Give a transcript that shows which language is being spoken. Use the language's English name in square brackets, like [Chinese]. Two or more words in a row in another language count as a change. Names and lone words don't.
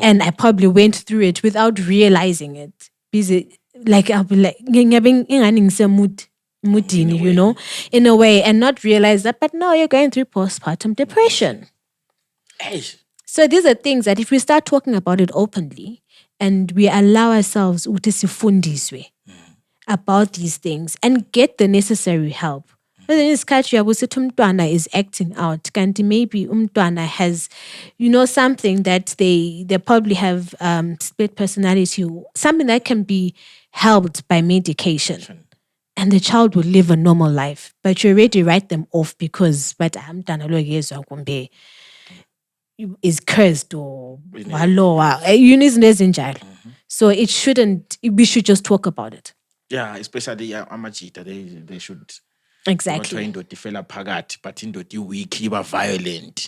[English] And I probably went through it without realizing it. Because like I'll be like, mudini, you know, in a way, and not realize that, but no, you're going through postpartum depression. Hey. So these are things that if we start talking about it openly and we allow ourselves about these things and get the necessary help. But then it's catchy, umntwana is acting out. Kanti maybe umntwana has, you know, something that they probably have split personality, something that can be helped by medication. And the child will live a normal life. But you already write them off because [North Ndebele] umntwana lo yezwa kumbe [English] is cursed or waloa. So it shouldn't, we should just talk about it. Yeah, especially amajita, they should Exactly. Not trying to but indoti weak, violent.